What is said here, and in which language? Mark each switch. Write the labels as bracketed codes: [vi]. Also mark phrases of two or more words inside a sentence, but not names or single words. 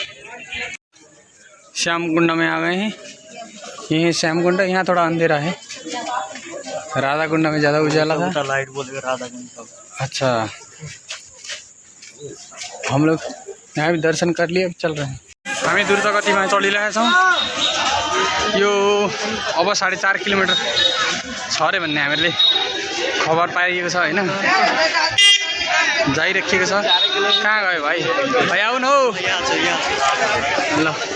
[hi] श्याम कुंड में आ गए हैं। ये है श्याम कुंड। यहाँ थोड़ा अंधेरा है, राधा कुंड में ज़्यादा उजाला था। लाइट बोलेगा राधा कुंड। अच्छा, हम लोग यहाँ भी दर्शन कर लिए, अब चल रहे हैं। [ne] हामी द्रुत गतिमा चलिरहेका छौँ। यो अब 4.5 किलोमिटर छ अरे भन्ने हामीहरूले खबर पाइएको छ होइन, जाइराखिएको छ। कहाँ गयो भाइ? भाइ आउनु हौ ल।